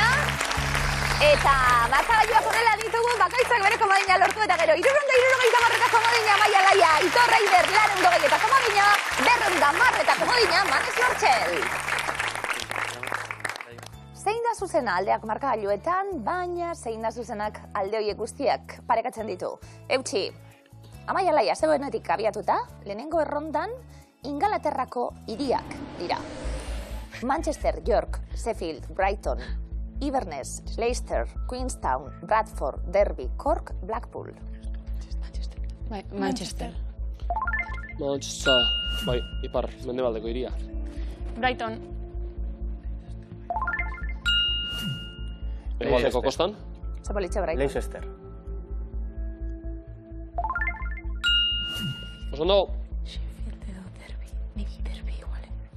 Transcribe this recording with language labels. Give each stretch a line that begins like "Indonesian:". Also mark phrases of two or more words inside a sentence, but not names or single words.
Basque: Eta markagailuak honela ditugu, bakoitzak bere komodina lortu eta gero 370 komodina Amaia Alaia, Aitor Reider 200 eta komodina 210 eta komodina Manes Martxel. Zein da zuzena aldeak markagailuetan, baina zein da zuzenak alde horiek guztiak parekatzen ditu. Eutsi, Amaia Alaia zeuenetik abiatuta, lehenengo errondan Ingalaterrako hiriak dira. Manchester, York, Sheffield, Brighton, Inverness, Leicester, Queenstown, Bradford, Derby, Cork, Blackpool. Manchester. Manchester. Bai, ipar, mendebaldeko hiria. Brighton. Hegoaldeko kostan. Zapolitxe Brighton. Leicester. Oso ondo. Sheffield edo Derby. Nik Derby igual.